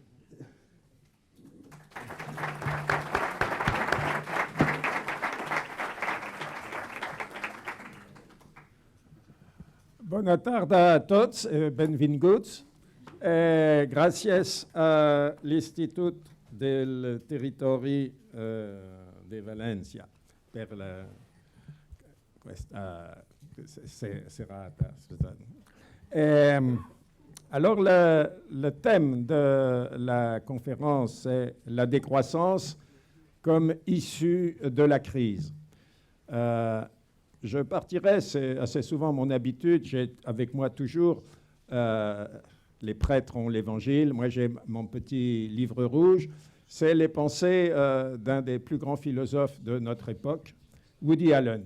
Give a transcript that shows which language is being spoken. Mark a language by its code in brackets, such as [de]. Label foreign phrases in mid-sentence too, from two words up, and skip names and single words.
[ca] Bona tarda a tots, benvinguts. Gràcies a l'Institut del Territori de València [it] per questa serata. [fr] Alors, le thème de la conférence est la décroissance comme issue de la crise. Je partirai, c'est assez souvent mon habitude, j'ai avec moi toujours, les prêtres ont l'Évangile, moi j'ai mon petit livre rouge, c'est les pensées d'un des plus grands philosophes de notre époque, Woody Allen.